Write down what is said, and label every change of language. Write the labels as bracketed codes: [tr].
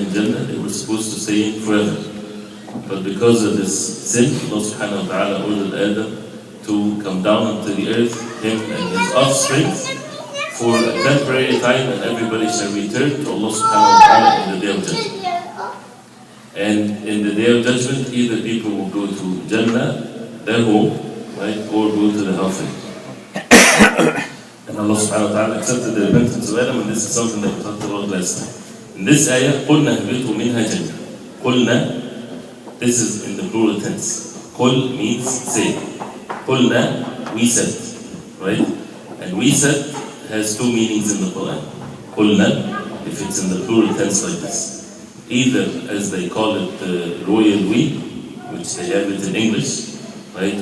[en] In Jannah, they were supposed to stay in forever. But because of this sin, Allah subhanahu wa ta'ala ordered Adam to come down onto the earth, him and his offspring, for a temporary time, and everybody shall return to Allah subhanahu wa ta'ala in the day of judgment. And in the day of judgment, either people will go to Jannah, their home, right, or go to the hellfire. And Allah subhanahu wa ta'ala accepted the repentance of Adam, and this is something that we talked about last time. In this ayah, [ar] قُلْنَا اهْبِطُوا مِنْهَا جَمِيعًا. [en] قُلْنَا, this is in the plural tense. قُل means say. قُلْنَا, we said. Right? And we said has two meanings in the Quran. قُلْنَا, if it's in the plural tense like this. Either as they call it the royal we, which they have it in English. Right?